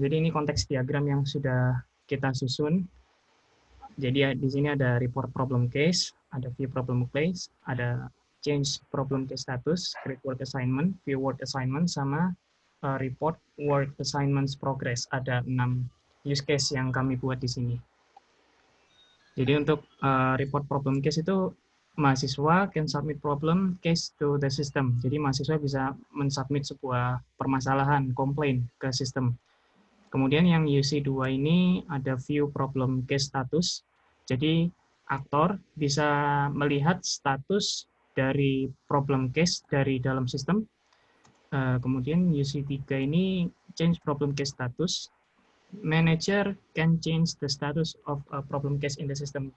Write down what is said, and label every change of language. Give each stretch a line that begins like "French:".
Indonesian: Jadi ini konteks diagram yang sudah kita susun. Jadi di sini ada report problem case, ada view problem case, ada change problem case status, create work assignment, view work assignment, sama report work assignments progress. Ada 6 use case yang kami buat di sini. Jadi untuk report problem case itu mahasiswa
English: can submit problem case to the system.
Indonesian: Jadi mahasiswa bisa mensubmit sebuah permasalahan, komplain ke sistem. Kemudian yang UC2 ini ada view problem case status. Jadi aktor bisa melihat status dari problem case dari dalam sistem. Kemudian UC3 ini change problem case status.
English: Manager can change the status of a problem case in the system.